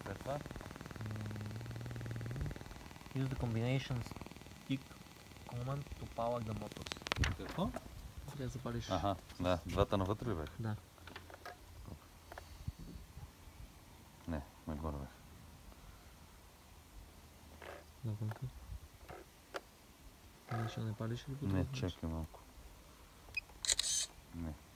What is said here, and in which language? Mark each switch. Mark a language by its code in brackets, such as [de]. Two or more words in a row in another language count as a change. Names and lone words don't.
[bg] това? [en] Use the combination stick command to power the motors. [bg] Какво? Трябва да запалиш. Аха, да. Двата навътре ли бях? Да. Не, нагоре бях. Навънка. Ще не палиш ли? Не, чакай малко. Не.